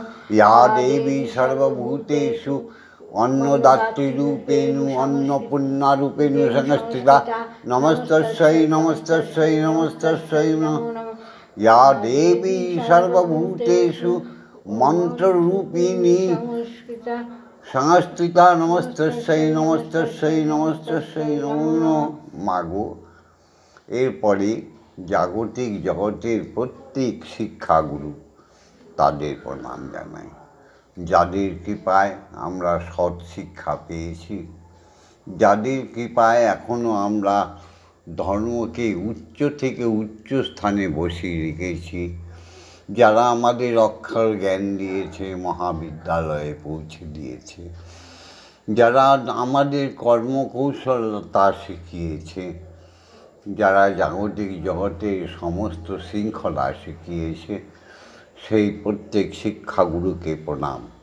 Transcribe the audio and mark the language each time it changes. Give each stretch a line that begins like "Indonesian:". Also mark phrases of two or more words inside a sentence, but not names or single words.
Sanskrit: या देवी सर्वभूतेषु अन्नदात्रीरूपेण अन्नपूर्णारूपेण संस्थिता नमस्तस्यै नमस्तस्यै नमस्तस्यै नमो नमः। या देवी सर्वभूतेषु मन्त्ररूपिणी संस्थिता नमस्तस्यै नमस्तस्यै नमस्तस्यै नमो नमः।
Bangla: मागो এরপরে জাগতিক জগতের প্রত্যেক শিক্ষাগুরু, তাদের প্রণাম জানাই, যাদের কৃপায় আমরা সৎ শিক্ষা পেয়েছি, যাদের কৃপায় এখনও আমরা ধর্মকে উচ্চ থেকে উচ্চ স্থানে বসিয়ে রেখেছি, যারা আমাদের অক্ষর জ্ঞান দিয়েছে, মহাবিদ্যালয়ে পৌঁছে দিয়েছে, যারা আমাদের কর্মকৌশলতা শিখিয়েছে, যারা জাগতিক জগতের সমস্ত শৃঙ্খলা শিখিয়েছে, সেই প্রত্যেক শিক্ষাগুরুকে প্রণাম।